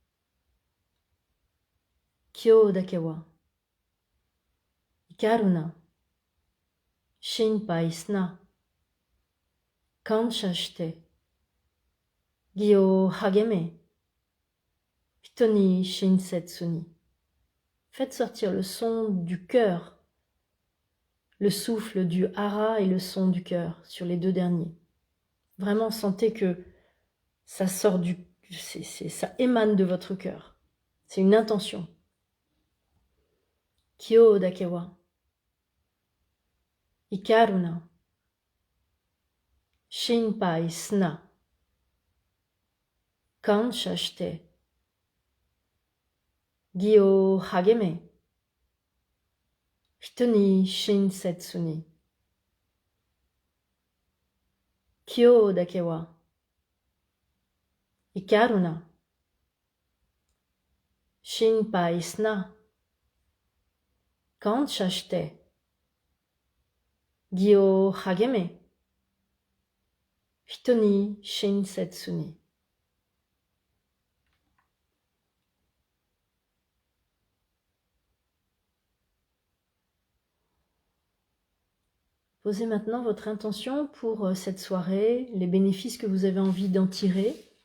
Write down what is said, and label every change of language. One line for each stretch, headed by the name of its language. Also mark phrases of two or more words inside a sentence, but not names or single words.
Japanese: 今日だけは。怒るな。心配すな。感謝して。義を励め。人に親切に。
French: Faites sortir le son du cœur, le souffle du hara et le son du cœur sur les deux derniers. Vraiment, sentez que ça sort ça émane de votre cœur. C'est une intention.
Japanese: 今日だけは. 怒るな. 心配すな。感謝して. 義を励め. 人に親切に. 今日だけは. 怒るな. 心配すな. 感謝して. 義を励め。人に親切に.
French: Posez maintenant votre intention pour cette soirée, les bénéfices que vous avez envie d'en tirer.